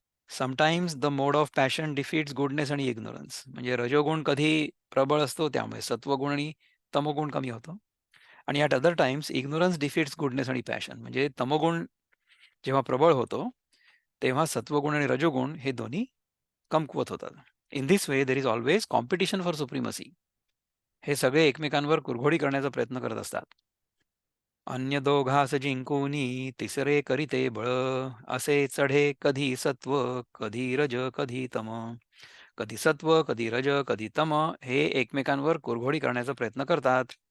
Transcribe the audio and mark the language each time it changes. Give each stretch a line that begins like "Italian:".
English: Sometimes the mode of passion defeats goodness आणि ignorance.
Marathi: म्हणजे रजोगुण कधी प्रबळ असतो, त्यामुळे सत्वगुण आणि तमोगुण कमी होतो. आणि
English: At other times ignorance defeats goodness आणि passion.
Marathi: म्हणजे तमोगुण जेव्हा प्रबळ होतो, तेव्हा सत्वगुण आणि रजोगुण हे दोन्ही कमकुवत होतात.
English: In this way there is always competition for supremacy.
Marathi: हे सगळे एकमेकांवर कुरघोडी करण्याचा प्रयत्न करत असतात. अन्य दोघास जिंकुनी तिसरे करीते बळ, असे चढे कधी सत्व कधी रज कधी तम. कधी सत्व, कधी रज, कधी तम हे एकमेकांवर कुरघोडी करण्याचा प्रयत्न करतात.